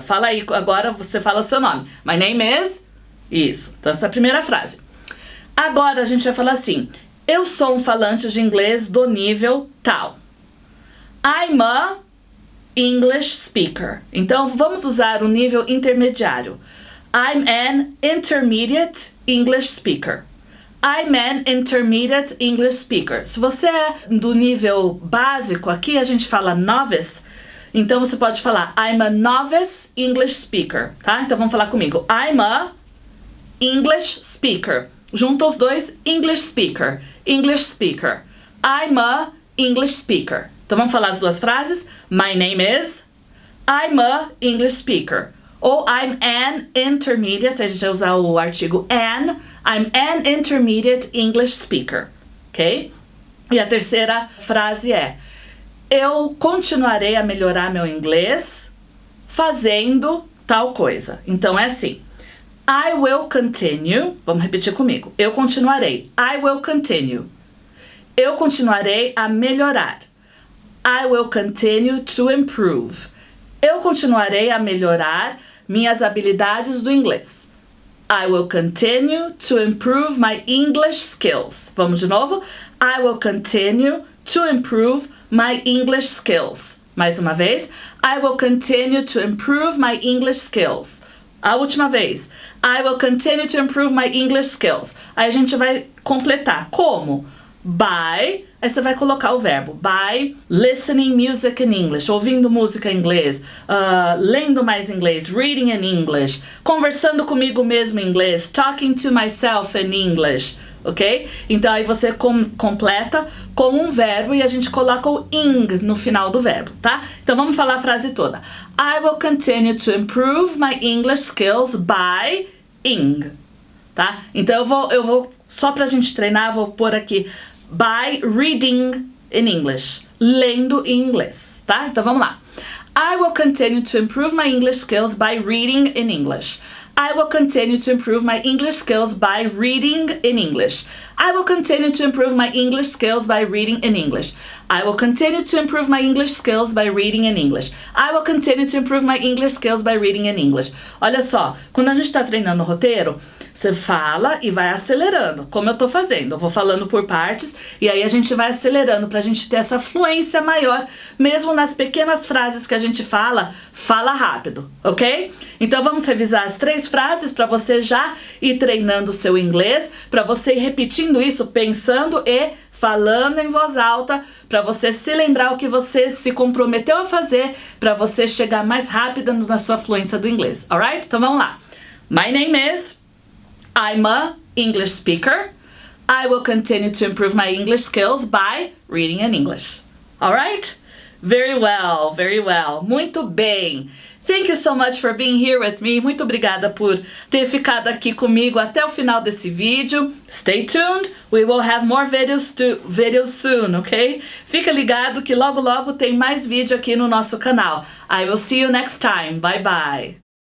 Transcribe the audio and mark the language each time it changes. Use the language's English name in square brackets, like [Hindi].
[Portuguese] Fala aí, agora você fala o seu nome. [English] My name is... [Portuguese] Isso, então essa é a primeira frase. Agora a gente vai falar assim: eu sou um falante de inglês do nível tal. [English] I'm a English speaker. [Portuguese] Então vamos usar o nível intermediário. [English] I'm an intermediate English speaker. I'm an intermediate English speaker. [Portuguese] Se você é do nível básico, aqui a gente fala novice. Então você pode falar [English] I'm a novice English speaker, [Portuguese] tá? Então vamos falar comigo. [English] I'm a English speaker. [Portuguese] Junta os dois, [English] English speaker. English speaker. I'm a English speaker. [Portuguese] Então vamos falar as duas frases. [English] My name is. I'm a English speaker. [Portuguese] Ou [English] I'm an intermediate. [Portuguese] A gente vai usar o artigo an. [English] I'm an intermediate English speaker. Ok? [Portuguese] E a terceira frase é: eu continuarei a melhorar meu inglês fazendo tal coisa. Então é assim. [English] I will continue. [Portuguese] Vamos repetir comigo. Eu continuarei. [English] I will continue. [Portuguese] Eu continuarei a melhorar. [English] I will continue to improve. [Portuguese] Eu continuarei a melhorar minhas habilidades do inglês. [English] I will continue to improve my English skills. [Portuguese] Vamos de novo. [English] I will continue to improve my English skills. [Portuguese] Mais uma vez. [English] I will continue to improve my English skills. [Portuguese] A última vez. [English] I will continue to improve my English skills. [Portuguese] Aí a gente vai completar. Como? [English] By, [Portuguese] aí você vai colocar o verbo. [English] By listening music in English. [Portuguese] Ouvindo música em inglês. Lendo mais inglês. [English] Reading in English. [Portuguese] Conversando comigo mesmo em inglês. [English] Talking to myself in English. Ok? [Portuguese] Então aí você completa com um verbo e a gente coloca o ing no final do verbo, tá? Então vamos falar a frase toda. [English] I will continue to improve my English skills by ing, [Portuguese] tá? Então eu vou só pra gente treinar, vou pôr aqui [English] by reading in English, [Portuguese] lendo em inglês, tá? Então vamos lá. [English] I will continue to improve my English skills by reading in English. I will continue to improve my English skills by reading in English. I will continue to improve my English skills by reading in English. I will continue to improve my English skills by reading in English. I will continue to improve my English skills by reading in English. [Portuguese] Olha só, quando a gente está treinando o roteiro, você fala e vai acelerando, como eu tô fazendo. Eu vou falando por partes e aí a gente vai acelerando pra gente ter essa fluência maior, mesmo nas pequenas frases que a gente fala rápido, ok? Então vamos revisar as 3 frases pra você já ir treinando o seu inglês, pra você ir repetindo isso, pensando e falando em voz alta, pra você se lembrar o que você se comprometeu a fazer, pra você chegar mais rápido na sua fluência do inglês, alright? Então vamos lá. [English] My name is... I'm a English speaker. I will continue to improve my English skills by reading in English. All right? Very well, very well. [Portuguese] Muito bem. [English] Thank you so much for being here with me. [Portuguese] Muito obrigada por ter ficado aqui comigo até o final desse vídeo. [English] Stay tuned. We will have more videos soon, ok? [Portuguese] Fica ligado que logo logo tem mais vídeo aqui no nosso canal. [English] I will see you next time. Bye bye.